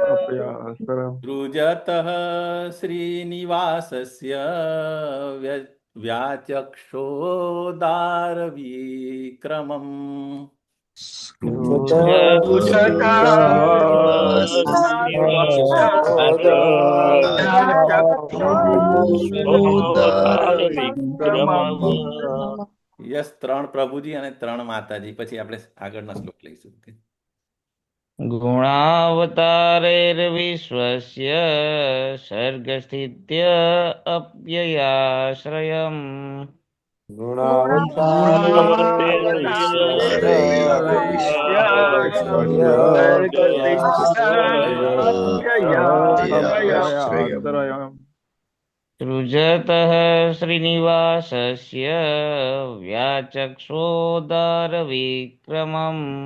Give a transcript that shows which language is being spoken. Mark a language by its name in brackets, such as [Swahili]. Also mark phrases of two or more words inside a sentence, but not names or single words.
[Sanskrit] सृजतः श्रीनिवासस्य व्याचक्षोदारविक्रमम् [Gujarati] યસ, 3 પ્રભુજી અને 3 માતાજી. પછી આપણે આગળના શ્લોક લઈશું. [Sanskrit] ગુણાવતારૈર્વિશ્વસ્ય સર્ગસ્થિત્ય અપ્યયાશ્રયम् सृजतः श्रीनिवासस्य व्याचक्षोदारविक्रमम्